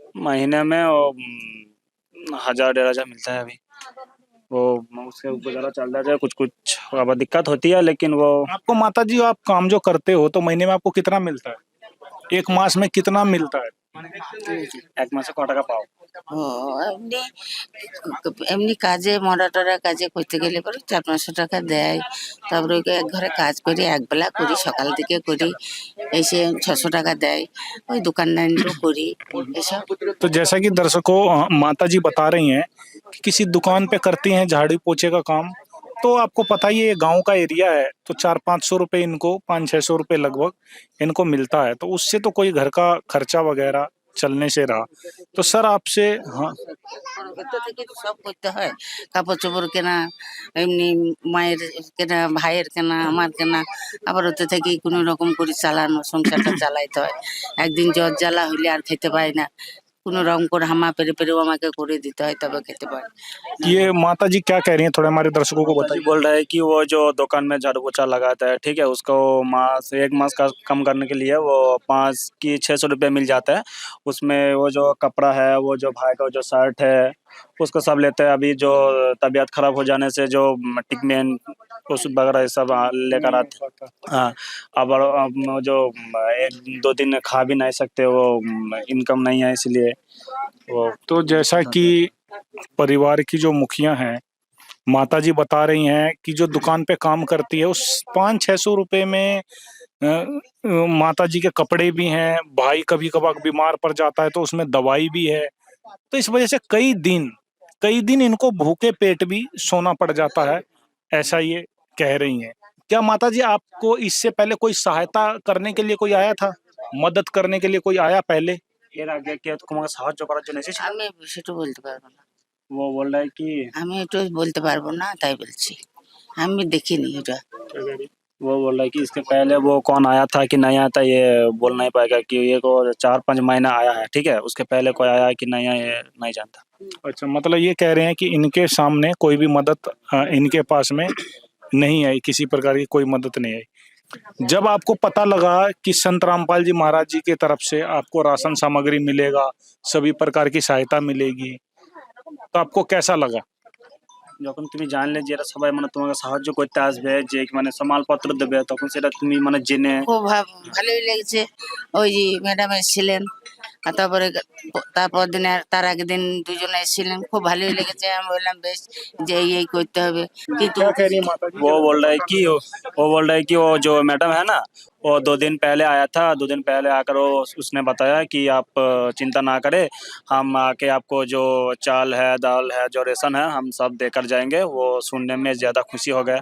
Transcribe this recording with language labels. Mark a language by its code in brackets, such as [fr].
[hi] महीने में वो 1000-1500 मिलता है अभी, वो उससे गुजारा चल रहा है। कुछ कुछ अब दिक्कत होती है, लेकिन वो आपको माता जी आप काम जो करते हो तो महीने में आपको कितना मिलता है? एक मास में कितना मिलता है? [bn] एक मासे क টাকা পাও? ও এমনি এমনি কাজে মরা-টরা কাজে করতে গেলে পরে 400-500 টাকা দেয়। তারপরে ওই এক ঘরে কাজ করি, একবেলা করি, সকাল থেকে করি। এসে 600 টাকা দেয়। ওই দোকানদারিও করি। এসব [hi] तो जैसा कि दर्शकों माता जी बता रही हैं कि किसी दुकान पे करती हैं झाड़ू पोछे का काम, तो आपको पता ही है ये गांव का एरिया है, तो 400-500 रुपये इनको, 500-600 रुपये लगभग इनको मिलता है, तो उससे तो कोई घर का खर्चा वगैरह चलने से रहा। तो सर आपसे हाँ, [bn] করতে থেকে তো সব করতে হয়। কাপড়-চোপড় কেনা, এমনি মায়ের কেনা, ভাইয়ের কেনা, আমার কেনা। আবার ওতে থেকেই কোনো রকম করে চালানো, সংসারটা চালাইতে হয়। একদিন জ্বর জ্বালা হইলে আর খেতে পাই না। কোনো রকম করে হামা পেরে পেরেও আমাকে করে দিতে হয়, তবে খেতে পারি। [hi] ये माता जी क्या कह रही हैं, थोड़े हमारे दर्शकों को जी बोल रहा है कि वो जो दुकान में झाड़ू पोछा लगाता है, ठीक है, उसको मास 1 मास का कम करने के लिए वो 5 की 600 रुपये मिल जाता है। उसमें वो जो कपड़ा है, वो जो भाई का जो शर्ट है, उसको सब लेते हैं। अभी जो तबीयत खराब हो जाने से जो टिकमेन ओषुध वगैरह ये सब लेकर आते हैं। हाँ, अब वो जो 1-2 दिन खा भी नहीं सकते, वो इनकम नहीं है इसलिए वो तो जैसा कि परिवार की जो मुखिया हैं, माता जी बता रही हैं कि जो दुकान पे काम करती है उस 500-600 रुपए में माता जी के कपड़े भी हैं, भाई कभी कभार बीमार पड़ जाता है तो उसमें दवाई भी है, तो इस वजह से कई दिन इनको भूखे पेट भी सोना पड़ जाता है, ऐसा ये कह रही हैं। क्या माता जी आपको इससे पहले कोई सहायता करने के लिए कोई आया था, मदद करने के लिए कोई आया पहले? [bn] এর আগে কেউ তোমাকে সাহায্য করার জন্য এসেছিল? আমি সেটা বলতে পারবো না। [hi] वो बोल रहा है कि [bn] আমি একটু বলতে পারবো না, তাই বলছি। আমি দেখিনি এটা। [hi] वो बोल रहा है कि इसके पहले वो कौन आया था कि नहीं आया था, ये बोल नहीं पाएगा कि ये को 4-5 महीना आया है, ठीक है, उसके पहले कोई आया है कि नहीं आया, ये नहीं जानता। अच्छा, मतलब ये कह रहे हैं कि इनके सामने कोई भी मदद इनके पास में नहीं आई, किसी प्रकार की कोई मदद नहीं आई। जब आपको पता लगा कि संत रामपाल जी महाराज जी की तरफ से आपको राशन सामग्री मिलेगा, सभी प्रकार की सहायता मिलेगी, तो आपको कैसा लगा? [bn] যখন তুমি জানলে যে এরা সবাই মানে তোমাকে সাহায্য করতে আসবে, যে মানে মালপত্র দেবে, তখন সেটা তুমি মানে জেনে খুব ভালোই লেগেছে। ওই যে ম্যাডাম এসেছিলেন, আর তারপরে তারপর দিন তার আগের দিন দুজনে এসেছিলেন, খুব ভালোই লেগেছে। আমি বললাম বেশ, যে এই করতে হবে, কিন্তু [hi] क्या कह रही है माता जी? वो बोल रहा है कि वो बोल रहा है कि वो जो मैडम है ना, वो 2 दिन पहले आया था। 2 दिन पहले आकर वो उसने बताया कि आप चिंता ना करें, हम आके आपको जो चाल है, दाल है, जो रेशन है, हम सब देकर जाएंगे। वो सुनने में ज़्यादा खुशी हो गया।